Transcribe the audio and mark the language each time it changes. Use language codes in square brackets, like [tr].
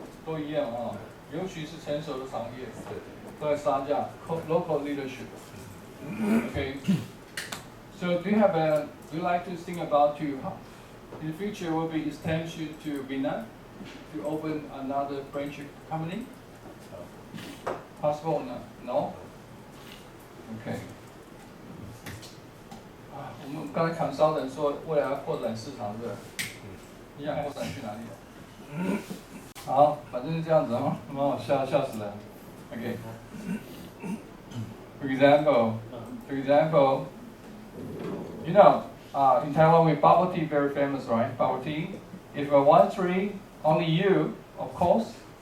[zh] 都一样啊，尤其是成熟的行业，都在杀价 ， [en] local leadership. Okay. So do you like to think about in the future will be extension to Vietnam to open another branch company? Possible? No. Okay. [zh] 我们刚才谈商人说未来要扩展市场，对不对？你想扩展去哪里？好，反正是这样子啊，蛮好笑，笑死了。 [en] Okay. For example, in Taiwan we bubble tea very famous, right? Bubble tea. If you want three, only you, of course.